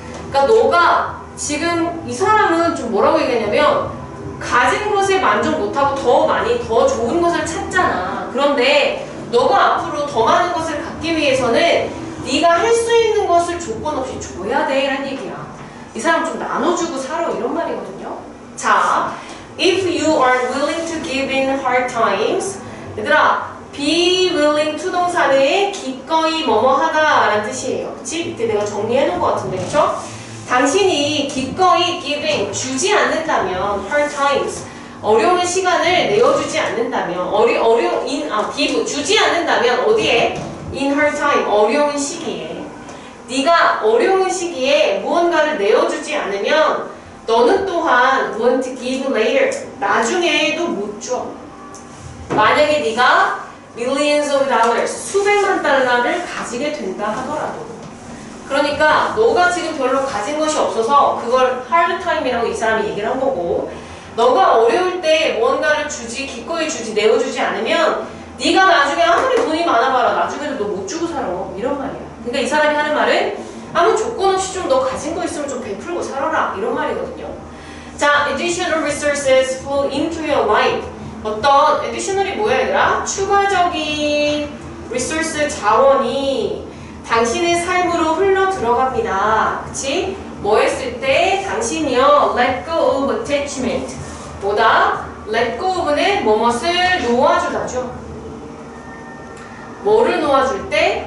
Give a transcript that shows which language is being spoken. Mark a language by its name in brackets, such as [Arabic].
[Korean] 그러니까 너가 지금 이 사람은 좀 뭐라고 얘기하냐면 가진 것에 만족 못하고 더 많이 더 좋은 것을 찾잖아. 그런데 너가 앞으로 더 많은 것을 갖기 위해서는 네가 할 수 있는 것을 조건 없이 줘야 돼 라는 얘기야. 이 사람 좀 나눠주고 살아 이런 말이거든요. [English] 자, if you are willing to give in hard times [Korean] 얘들아 [English] be willing to [Korean] 동사는 기꺼이 뭐뭐 하다 라는 뜻이에요. 그치? 밑에 내가 정리해 놓은 것 같은데 그쵸? 당신이 기꺼이 giving 주지 않는다면 hard times 어려운 시간을 내어주지 않는다면 give 주지 않는다면 어디에? [English] in hard time [Korean] 어려운 시기에 네가 어려운 시기에 무언가를 내어주지 않으면 너는 또한 [English] won't give later [Korean] 나중에도 못 줘. 만약에 네가 [English] millions of dollars [Korean] 수백만 달러를 가지게 된다 하더라도 그러니까 너가 지금 별로 가진 것이 없어서 그걸 hard time이라고 이 사람이 얘기를 한 거고 너가 어려울 때 무언가를 기꺼이 내어주지 않으면 네가 나중에 아무리 돈이 많아봐라 나중에도 너 못 주고 살아 이런 말이야. 그러니까 이 사람이 하는 말은 아무 조건 없이 좀 너 가진 거 있으면 좀 베풀고 살아라 이런 말이거든요. [English] 자, additional resources flow into your life. [Korean] 어떤 additional이 뭐야 얘들아? 추가적인 resource 자원이 당신의 삶으로 흘러 들어갑니다. 그치? 뭐 했을 때 당신이요 [English] let go of attachment [Korean] 뭐다? let go of는 뭐뭇을 놓아주다죠. 뭐를 놓아줄 때?